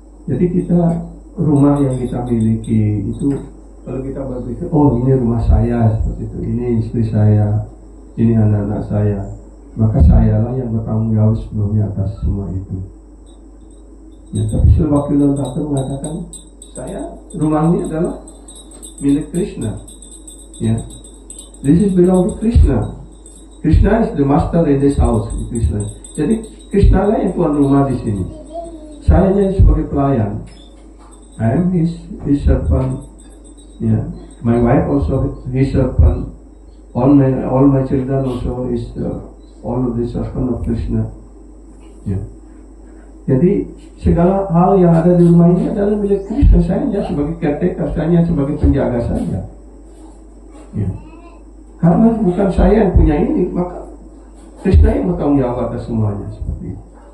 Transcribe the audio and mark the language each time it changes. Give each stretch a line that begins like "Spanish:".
Indonesian: Jadi kita rumah yang kita miliki itu, kalau kita berpikir, oh ini rumah saya seperti itu, ini istri saya, ini anak-anak saya, maka sayalah yang bertanggung jawab sepenuhnya atas semua itu. Ya, tapi Bhaktivinoda Thakur mengatakan, rumah ini adalah milik Krishna.
English: Yeah. This is belong to Krishna. Krishna is the master in this house.
Indonesian: Krishna. Jadi Krishna lah yang tuan rumah di sini. Saya hanya sebagai pelayan.
English: I am his servant. Yeah. My wife also his servant. All my children also is all of the servant of Krishna. Yeah.
Indonesian: Jadi segala hal yang ada di rumah ini adalah milik Krishna. Saya hanya sebagai caretaker, saya hanya sebagai penjaga saja. Ya. Karena bukan saya yang punya ini, maka Krishna yang bertanggung jawab atas semuanya seperti itu.